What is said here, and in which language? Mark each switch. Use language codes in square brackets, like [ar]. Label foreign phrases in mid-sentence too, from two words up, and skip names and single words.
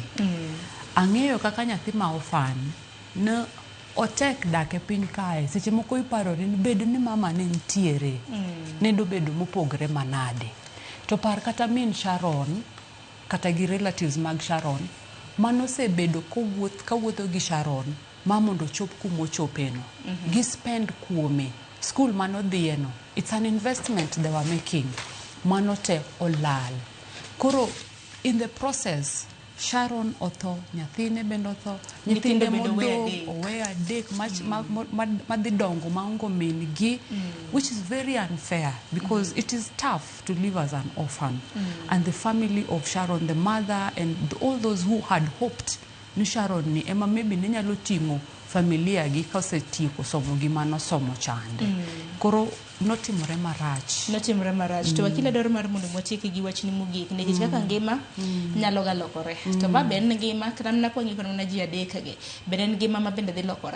[luo] Ang'eyo kaka nyathi ma ofan ne otek dak e piny kae, seche moko iparore ni bedo ni mama ne ntiere, ne do bedo mopogre manade. To par kata min Sharon, kata gi relatives mag Sharon, manosebedo kawuotho gi Sharon, ma mondo chop kumochopeno. Gi spend kuome, school manodhieno. [en] It's an investment they were making. [luo] Manote olal. Koro, [en] in the process, [luo] Sharon otho, nyathine bendo otho, nyithinde modong owe adek madhi dongo maongo min-gi, [en] which is very unfair because it is tough to live as an orphan. And the family of Sharon, the mother and all those who had hoped [luo] ni Sharon ni ema maybe ne nyalo timo familia gi kosetieko somo gi mano somo chande. Koro notimore marach. To wakila dwaro mar mondo motieki gi wachni mogik nikech kaka ngima nyalo ga lokore. To ba ben ngima kata na pongi kono na ji adek gi. Ben ngima ma bende dhi lokore.